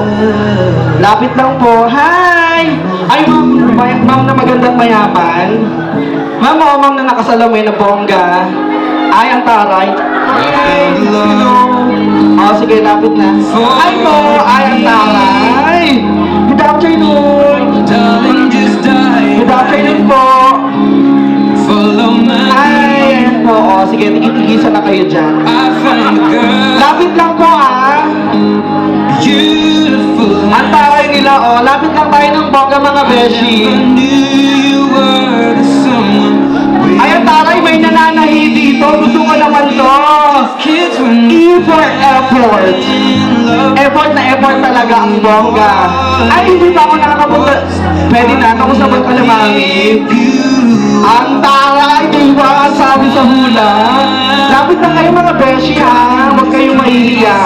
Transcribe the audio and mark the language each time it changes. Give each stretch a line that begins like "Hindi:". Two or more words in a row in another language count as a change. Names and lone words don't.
Filipino: Lapit lang po. Hi! Ay, ma'am na magandang mayaman. Ma'am na nakasalamin na bongga. Ay, ang taray. Hi! Hello! Sige, lapit na. Hi po! Ay, ang taray!
English: Good afternoon! Good afternoon po!
Filipino: Ay, ayan po. Sige, tigil-tigisa na kayo dyan. Lapit lang po, Ang taray nila, lapit lang tayo ng bongga, mga beshi. Ay, ang taray, may nananahi dito. Gusto ko naman to.
English: E for effort.
Filipino: Effort na effort talaga ang bongga. Ay, hindi pa ako nakakapunta. Pwede na, kamusta ka na, mami? Ang taray, di ba? Sabi sa hula. Lapit na kayo, mga beshi, Huwag kayong mahihiya.